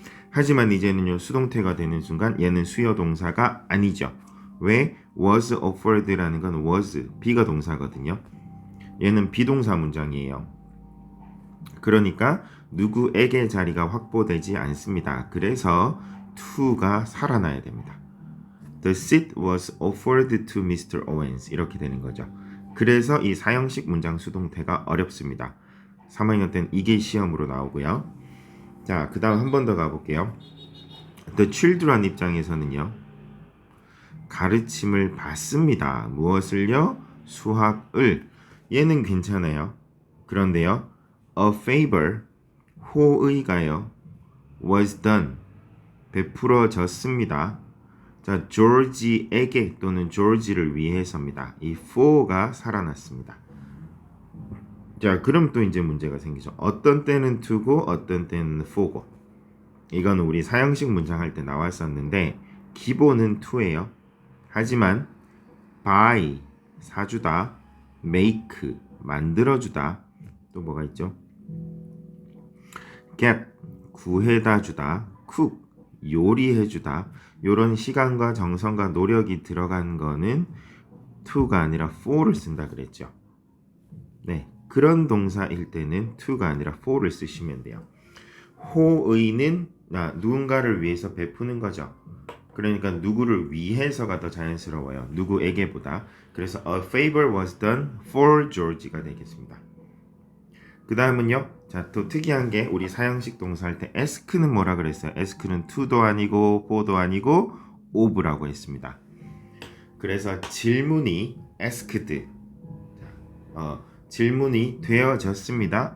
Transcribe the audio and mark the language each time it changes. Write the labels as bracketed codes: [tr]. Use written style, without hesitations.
[ko] 하지만 이제는요 수동태가 되는 순간 얘는 수요 동사가 아니죠. 왜? [en] was offered [ko] 라는 건 was 비가 동사거든요. 얘는 비동사 문장이에요. 그러니까 누구에게 자리가 확보되지 않습니다. 그래서 to가 살아나야 됩니다. [en] The seat was offered to Mr. [ko] Owens 이렇게 되는 거죠. 그래서 이 사형식 문장 수동태가 어렵습니다. 3학년 때는 이게 시험으로 나오고요. 자, 그 다음 한 번 더 가볼게요. The children 입장에서는요. 가르침을 받습니다. 무엇을요? 수학을. 얘는 괜찮아요. 그런데요. [en] A favor, [ko] 호의가요. [en] was done, [ko] 베풀어졌습니다. 자, 조지에게 또는 조지를 위해서입니다. 이 for가 살아났습니다. 자, 그럼 또 이제 문제가 생기죠. 어떤 때는 to고 어떤 때는 for고. 이건 우리 사형식 문장 할 때 나왔었는데 기본은 to예요. 하지만 buy 사주다, make 만들어주다, 또 뭐가 있죠? get 구해다 주다, cook 요리해주다. 이런 시간과 정성과 노력이 들어간 거는 to가 아니라 for를 쓴다 그랬죠. 네, 그런 동사일 때는 to가 아니라 for를 쓰시면 돼요. 호의는 누군가를 위해서 베푸는 거죠. 그러니까 누구를 위해서가 더 자연스러워요. 누구에게보다. 그래서 [en] a favor was done for George [ko] 가 되겠습니다. 그 다음은요. 자, 또 특이한 게 우리 사형식 동사 할 때 ask는 뭐라 그랬어요? ask는 to도 아니고 for도 아니고 of라고 했습니다. 그래서 질문이 [en] asked, [ko] 질문이 되어졌습니다.